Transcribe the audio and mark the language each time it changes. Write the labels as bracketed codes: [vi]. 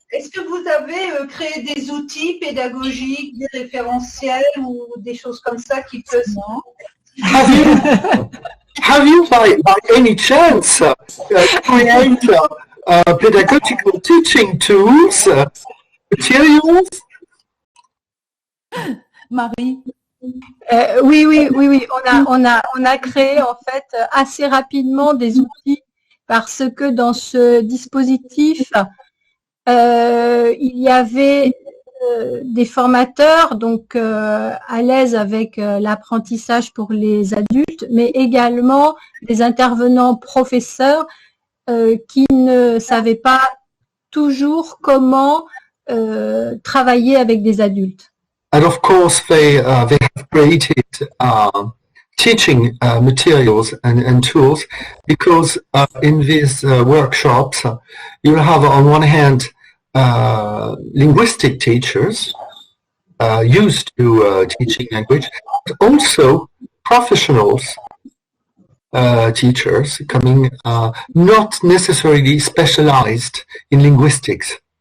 [fr] Est-ce que vous avez créé des outils pédagogiques, des référentiels ou des choses comme ça qui peuvent... [en] Have you by any chance create pedagogical teaching tools, materials? Marie? [fr] Oui. On a créé en fait assez rapidement des outils parce que dans ce dispositif, il y avait des formateurs donc à l'aise avec l'apprentissage pour les adultes, mais également des intervenants professeurs qui ne savaient pas toujours comment travailler avec des adultes. [en] And of course, they have created teaching materials and tools, because in these workshops, you'll have on one hand linguistic teachers used to teaching language, but also professionals, teachers coming not necessarily specialized in linguistics.